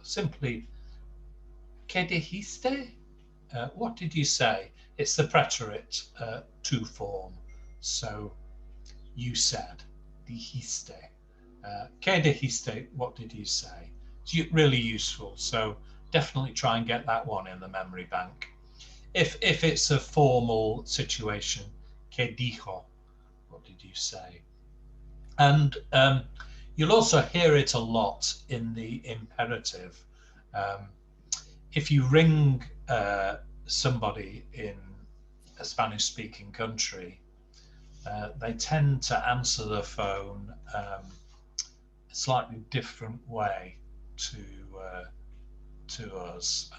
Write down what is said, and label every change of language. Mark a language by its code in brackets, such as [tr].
[en] Simply, [es] ¿qué dijiste? [en] What did you say? It's the preterite to form. So you said, [es] dijiste. ¿Qué dijiste? [en] What did you say? It's really useful. So definitely try and get that one in the memory bank. If it's a formal situation, [es] ¿qué dijo? [en] What did you say? And you'll also hear it a lot in the imperative. If you ring somebody in a Spanish-speaking country, they tend to answer the phone a slightly different way to us.